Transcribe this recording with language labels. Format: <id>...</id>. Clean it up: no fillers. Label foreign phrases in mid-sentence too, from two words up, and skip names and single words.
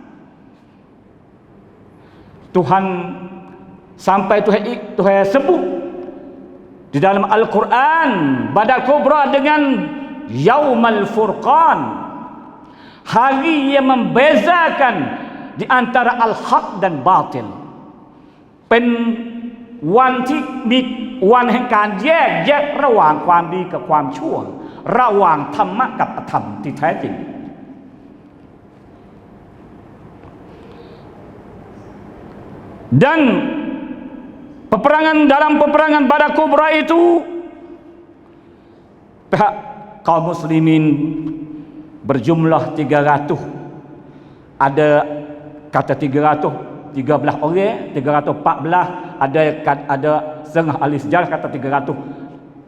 <ms>Tuhan sampai Tuhan sebut di dalam Al-Quran Badar Kubra dengan Yaumal Furqan, hari yang membezakan di antara al-haq dan batil.</ms> <th>เป็นวันที่มีวันแห่งการแยกระหว่างความดีกับความชั่ว ระหว่างธรรมะกับอธรรมที่แท้จริง</th> <ms>dan dalam peperangan Badar Kubra itu pihak kaum muslimin berjumlah 300, ada kata 313 orang, 314, ada setengah ahli sejarah kata 318.</ms>